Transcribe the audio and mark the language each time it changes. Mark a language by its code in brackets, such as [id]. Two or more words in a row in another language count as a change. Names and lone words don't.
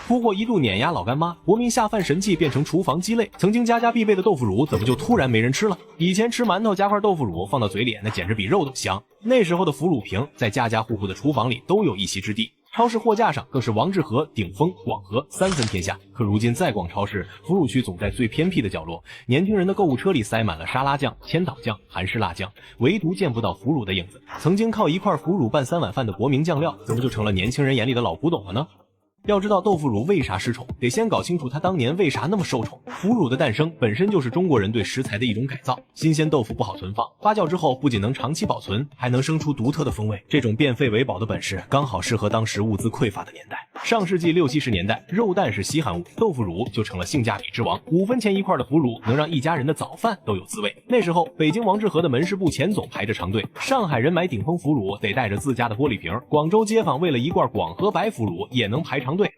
[zh] 出貨一度碾壓老乾媽，国民下飯神器变成廚房雞肋。曾經家家必備的豆腐乳，怎麼就突然沒人吃了？以前吃饅頭加塊豆腐乳放到嘴裡，那簡直比肉都香。那時候的腐乳瓶在家家戶戶的廚房裡都有一席之地。超市貨架上更是王致和、鼎丰、广和三分天下。可如今再逛超市，腐乳区总在最偏僻的角落，年轻人的购物车裡塞滿了沙拉醬、千岛酱、韩式辣酱，唯獨見不到腐乳的影子。曾經靠一塊腐乳拌3碗飯的国民醬料，怎麼就成了年輕人眼裡的老古董了呢？要知道豆腐乳为啥失寵，得先搞清楚它当年为啥那麼受寵。腐乳的誕生本身就是中國人对食材的一种改造。新鮮豆腐不好存放，发酵之後不僅能長期保存，還能生出獨特的風味。這種變廢為寶的本事，剛好適合當時物資匱乏的年代。上世紀60、70年代，肉蛋是稀罕物，豆腐乳就成了性價比之王。5分錢一塊的腐乳能讓一家人的早飯都有滋味。那時候，北京王致和的門市部前總排着長隊，上海人買鼎豐腐乳得帶着自家的玻璃瓶，廣州街坊為了一罐廣和白腐乳也能排長隊。